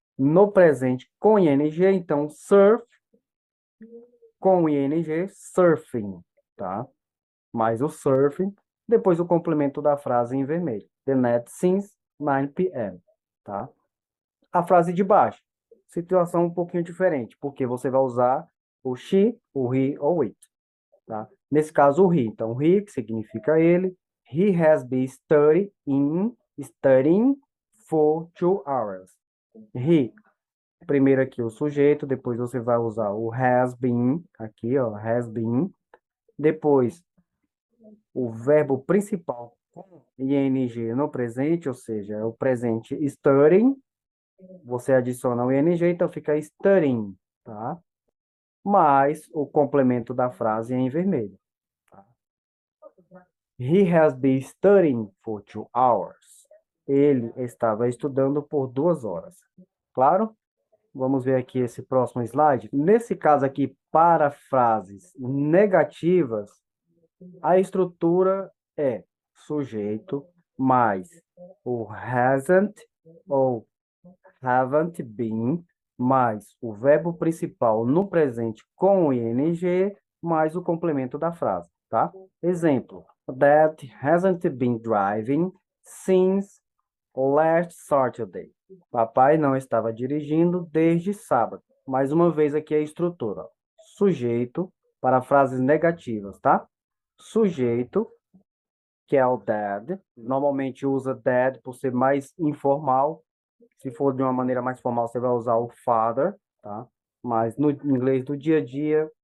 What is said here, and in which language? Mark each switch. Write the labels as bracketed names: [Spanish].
[Portuguese] No presente com ing, então surf com ing, surfing, tá? Mais o surfing, depois o complemento da frase em vermelho. [English] The net since 9 p.m., [Portuguese] tá? A frase de baixo, situação um pouquinho diferente, porque você vai usar o she, o he ou it, tá? Nesse caso, o he. [English] Então, he, [Portuguese] que significa ele, [English] he has been studying for 2 hours. [Portuguese] He, primeiro aqui o sujeito, depois você vai usar o has been, aqui, ó, has been. Depois, o verbo principal com ing no presente, ou seja, é o presente studying. Você adiciona o ing, então fica studying, tá? Mais o complemento da frase em vermelho. [English] He has been studying for 2 hours. [Portuguese] Ele estava estudando por 2 horas. Claro? Vamos ver aqui esse próximo slide. Nesse caso aqui, para frases negativas, a estrutura é sujeito mais o hasn't ou haven't been mais o verbo principal no presente com o ing mais o complemento da frase, tá? [English] Exemplo: Dad hasn't been driving since last Saturday. [Portuguese] Papai não estava dirigindo desde sábado. Mais uma vez aqui a estrutura. Sujeito para frases negativas, tá? Sujeito, que é o dad. Normalmente usa dad por ser mais informal. Se for de uma maneira mais formal, você vai usar o father, tá? Mas no inglês do dia a dia,